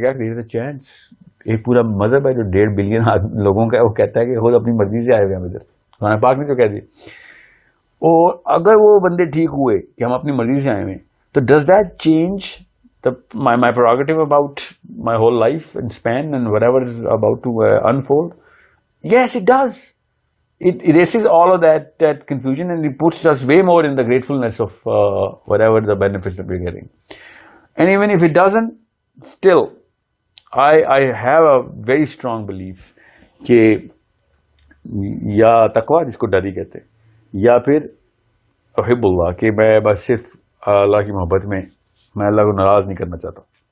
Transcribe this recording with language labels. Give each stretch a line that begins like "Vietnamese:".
Urdu: کیا چانس, ایک پورا مذہب ہے جو 1.5 بلین لوگوں کا ہے, وہ کہتا ہے کہ خود اپنی مرضی سے آئے ہوئے ہیں ادھر. قرآن پاک نے تو کہہ دی. اور اگر وہ بندے ٹھیک ہوئے کہ ہم اپنی مرضی سے آئے ہوئے ہیں, تو
English: Does that change my prerogative about my whole life and span and whatever is about to unfold? Yes, it does. It erases all of that confusion, and it puts us way more in the gratefulness of whatever the benefits that we're getting. And even if it doesn't, still, I have a very strong belief
Urdu: کہ یا تقویٰ جس کو ڈر ہی کہتے, یا پھر احب اللہ, کہ میں بس صرف اللہ کی محبت میں اللہ کو ناراض نہیں کرنا چاہتا.